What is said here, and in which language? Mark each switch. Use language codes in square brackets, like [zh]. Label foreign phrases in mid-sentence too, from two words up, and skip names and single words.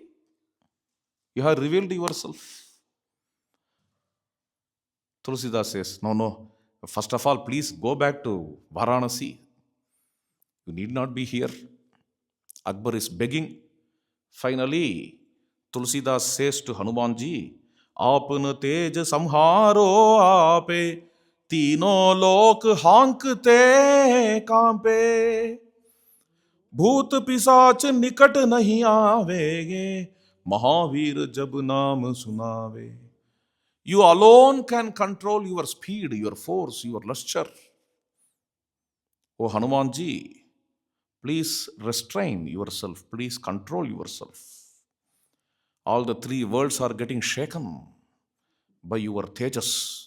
[en] You have revealed yourself. Tulsidas says, no, no. First of all, please go back to Varanasi. You need not be here. Akbar is begging. Finally, Tulsidas says to Hanumanji, [awa] आपन तेज सम्हारो आपे, तीनों लोक हाँकते कांपे, भूत पिशाच निकट नहीं आवेगे, महावीर जब नाम सुनावे. [en] You alone can control your speed, your force, your lustre. Oh Hanumanji, please restrain yourself, please control yourself. All the three worlds are getting shaken by your tejas.